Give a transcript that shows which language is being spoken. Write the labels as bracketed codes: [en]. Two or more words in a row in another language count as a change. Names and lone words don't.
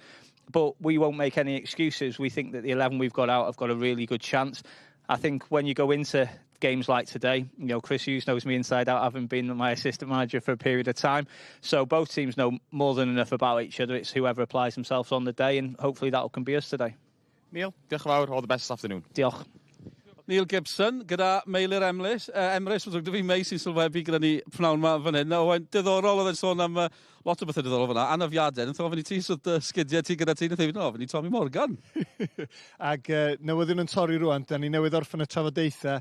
[en] But we won't make any excuses. We think that the 11 we've got out have got a really good chance. I think when you go into games like today, Chris Hughes knows me inside out, having been my assistant manager for a period of time. So both teams know more than enough about each other. It's whoever applies themselves on the day, and hopefully that can be us today. [cy] Neil, diolch yn fawr, [en] all the best this afternoon. [cy] Diolch. Neil Gibson, gyda Meilir Emrys. Emrys, mae'n fi mei sy'n sylwebu gyda ni pnawn ma fan hyn. Mae'n diddorol oedd yn sôn am lot o bethau diddorol fyna. Anafiadau, yn thofyn i ti sydd sgidiau ti gyda ti, yn ofyn i Tommy Morgan. Ag newyddion yn torri rwan, da ni newydd orffen y trafodaethau.